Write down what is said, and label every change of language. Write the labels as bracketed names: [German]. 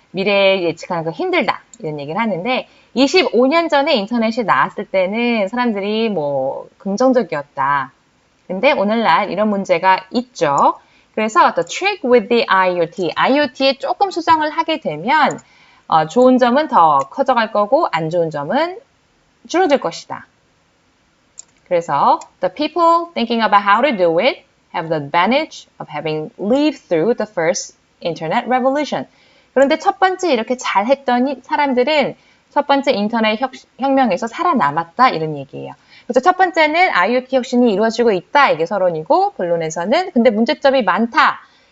[Korean] 미래에 예측하는 거 힘들다 이런 얘기를 하는데 25년 전에 인터넷이 나왔을 때는 사람들이 뭐 긍정적이었다. 근데 오늘날 이런 문제가 있죠. 그래서 [English] the trick with the IoT [Korean] 에 조금 수정을 하게 되면 좋은 점은 더 커져갈 거고 안 좋은 점은 줄어들 것이다. 그래서 [English] the people thinking about how to do it have the advantage of having lived through the first internet revolution. [Korean] 그런데 첫 번째 이렇게 잘했던 사람들은 첫 번째 인터넷 혁명에서 살아남았다 이런 얘기예요. 그래서 첫 번째는 IoT 혁신이 이루어지고 있다 이게 서론이고 본론에서는 근데 문제점이 많다. 세 번째는 이런 거 해결해야 니네가 성공할 수 있고